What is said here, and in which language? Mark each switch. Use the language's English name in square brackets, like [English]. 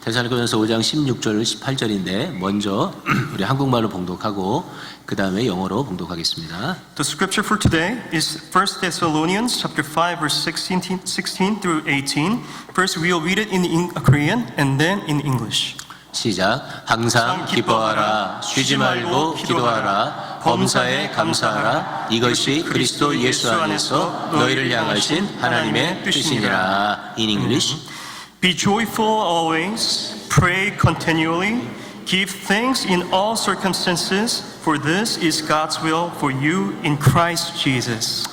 [Korean] 데살로니가전서 5장 16절 18절인데 먼저 우리 한국말로 봉독하고 그 다음에 영어로 봉독하겠습니다. [English] The scripture for today is 1 Thessalonians chapter 5 verse 16 through 18. First we will read it in Korean and then in English. [Korean] 시작. 항상 기뻐하라, 쉬지 말고 기도하라, 범사에 감사하라. 이것이 그리스도 예수 안에서 너희를 향하신 하나님의 뜻이니라. [English] In English. Be joyful always, pray continually, give thanks in all circumstances, for this is God's will for you in Christ Jesus.